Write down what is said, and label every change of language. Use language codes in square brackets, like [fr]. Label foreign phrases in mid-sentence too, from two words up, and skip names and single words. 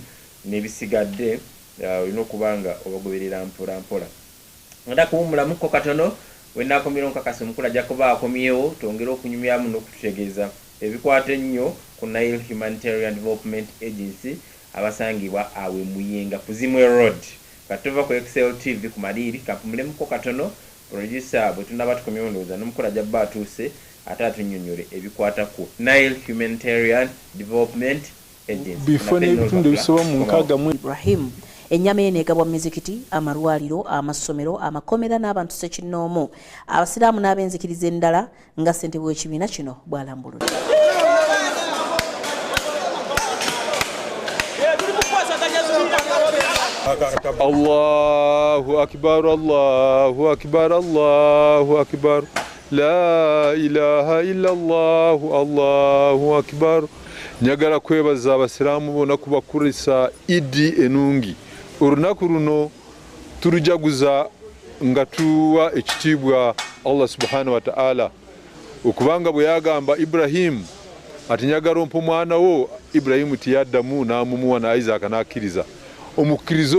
[lg] n'ebisigadde olina okubanga obagoberera mpola mpola nga kuwumulamuko katono wenaakomera nkakasi omukulu ajja kuba akomyewo twongere okunyumyamu n'okututegeeza ebikwata ennyo ku Nile Humanitarian Development Agency abasangibwa awe Muyenga Kuzimwe Road katuva ku Excel TV Kumaliiri kampumulemuko katono producer bwe tunaba tukomyewo ndowooza n'omukulu ajja bba atuuse ate atunnyonnyole ebikwata ku Nile Humanitarian Development Agency bifo n'ebitundu ebisoba mu 6 Ibrahim ennyama eno egabwa mu mizikiti amalwaliro amasomero amakomera n'abantu ssekinnoomu abasiraamu n'ab'enzikiriza endala nga ssentebe w'ekibiina kino bw'alambulula [ar] الله أكبر الله أكبر الله أكبر لا إله إلا الله أكبر [lg] nyagala kwebaza abasiraamu bonna kubakurisa Idi enungi olunaku luno turujaguza nga tuwa ekitiibwa Allah [ar] سبحانه و تعالى [lg] okubanga bwe yagamba Ibrahim ati nyagala ompa omwana wo Ibrahim tiyaddamu n'amumuwa na Isaac n'akkiriza omukkiriza